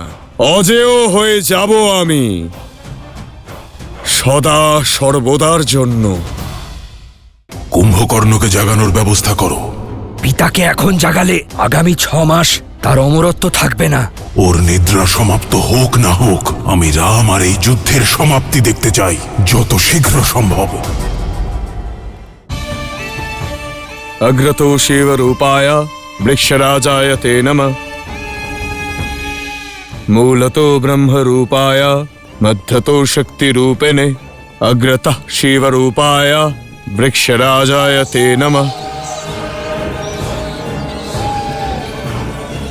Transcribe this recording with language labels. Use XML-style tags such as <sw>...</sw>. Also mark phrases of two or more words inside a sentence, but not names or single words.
<bn>অজেয় হয়ে যাব আমি সদা সর্বদার জন্য। কুম্ভকর্ণকে জাগানোর ব্যবস্থা করো। পিতাকে এখন জাগালে আগামী 6 মাস তার অমরত্ব থাকবে না। ওর নিদ্রা সমাপ্ত হোক না হোক, আমি রাম আর এই যুদ্ধের সমাপ্তি দেখতে চাই যত শীঘ্র সম্ভব।</bn> <sa>अग्रतो शिवरूपाय वृक्षराजाय ते नमः। मूलतो ब्रह्मरूपाय मध्यतो शक्तिरूपिणे। अग्रतः शिवरूपाय वृक्षराजाय ते नमः।</sa>